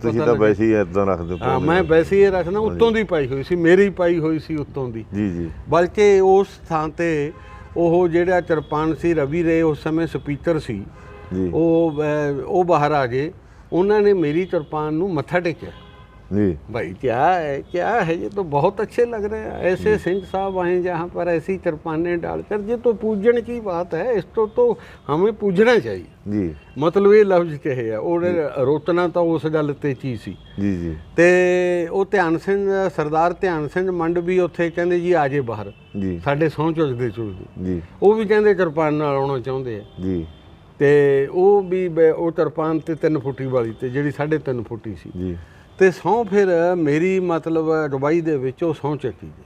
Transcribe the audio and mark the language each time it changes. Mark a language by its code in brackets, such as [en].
[pa] ਤੁਸੀਂ ਤਾਂ ਵੈਸੇ ਹੀ ਇਦਾਂ ਰੱਖਦੇ ਹੋ। ਹਾਂ, ਮੈਂ ਵੈਸੇ ਹੀ ਰੱਖਦਾ। ਉੱਤੋਂ ਦੀ ਪਾਈ ਹੋਈ ਸੀ, ਮੇਰੀ ਪਾਈ ਹੋਈ ਸੀ ਉੱਤੋਂ ਦੀ। ਜੀ ਜੀ। ਬਲਕਿ ਉਸ ਥਾਂ ਤੇ ਉਹ ਜਿਹੜਾ ਕਿਰਪਾਨ ਸੀ ਰਵੀ ਰੇ ਉਸ ਸਮੇਂ ਸਪੀਕਰ ਸੀ ਜੀ, ਉਹ ਬਾਹਰ ਆ ਗਏ। ਉਹਨਾਂ ਨੇ ਮੇਰੀ किरपान ਨੂੰ ਮੱਥਾ ਟੇਕਿਆ। जी [hi] भाई क्या है ये तो बहुत अच्छे लग रहे हैं, ऐसे सिंह साहब आए जहाँ पर ऐसी किरपानें डालकर। ये तो पूजन की बात है, इसको तो हमें पूजना चाहिए जी। मतलब ये लफ्ज कहे है और रोकना तो उस गल ते चीज सी जी जी। [pa] ते ਉਹ ਧਿਆਨ ਸਿੰਘ ਸਰਦਾਰ ਧਿਆਨ ਸਿੰਘ ਮੰਡ ਵੀ ਉੱਥੇ ਕਹਿੰਦੇ ਜੀ ਆ ਜੇ ਬਾਹਰ ਜੀ, ਸਾਡੇ ਸਹੁੰ ਚੁੱਕਦੇ ਜੀ। ਉਹ ਵੀ ਕਹਿੰਦੇ ਕਿਰਪਾਨ ਨਾਲ ਆਉਣਾ ਚਾਹੁੰਦੇ ਆ ਜੀ। ਤੇ ਉਹ ਵੀ ਉਹ ਕਿਰਪਾਨ ਤੇ 3 ਫੁੱਟੀ ਵਾਲੀ ਤੇ ਜਿਹੜੀ 3.5 ਫੁੱਟੀ ਸੀ ਜੀ। ਤੇ ਸਹੁੰ ਫਿਰ ਮੇਰੀ ਮਤਲਬ ਦੁਬਈ ਦੇ ਵਿੱਚ ਉਹ ਸਹੁੰ ਚੱਕੀ